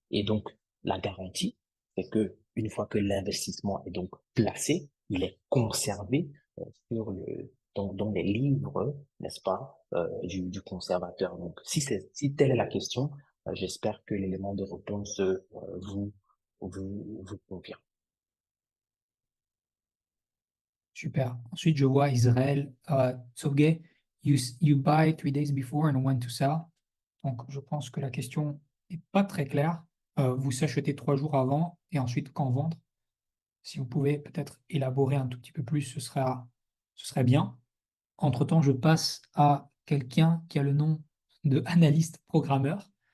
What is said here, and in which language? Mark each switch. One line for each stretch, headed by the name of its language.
French: Et donc, la garantie, c'est que une fois que l'investissement est donc placé, il est conservé sur dans les livres, n'est-ce pas, du conservateur. Donc, si telle est la question, j'espère que l'élément de réponse vous convient. Super. Ensuite, je vois Israël.
English: Tsoge, you buy 3 days before and when to sell.
French: Donc, je pense que la question n'est pas très claire. Vous s'achetez 3 jours avant et ensuite quand vendre. Si vous pouvez peut-être élaborer un tout petit peu plus, ce serait bien. Entre-temps, je passe à quelqu'un qui a le nom de analyste programmeur.